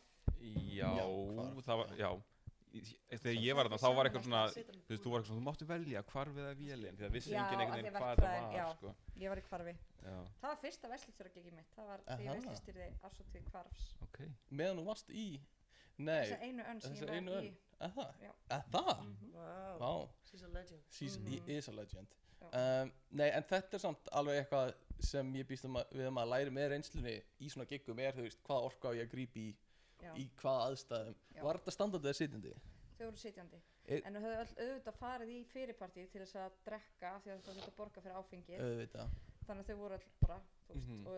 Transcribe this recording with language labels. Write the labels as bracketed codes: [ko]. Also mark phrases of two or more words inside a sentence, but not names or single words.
[is] Já, það var, þegar ég var þarna, þá var eitthvað svona þú veist, þú máttu velja hvarf eða vélin því það vissi enginn einhvern veginn hvað það var sko. Ég var í hvarfi það var fyrsta verslustjóragigið mitt það var því ég verslustýrði árshátíð hvarfs meðan þú varst í þessa einu önn sem ég var í það? [en] Wow, she's a legend She is a legend [is] nei, en þetta samt alveg eitthvað sem ég býst við að læri með reynslunni í svona giggum þú veist, hvað orka á ég að grípa í hvaða aðstæðum var þetta standandi eða sitjandi? Þau voru sitjandi en þau höfðu auðvitað farið í fyrirpartíð til þess að drekka af því að þau þurftu að borga fyrir áfengið þannig að þau voru all bara þú veist, og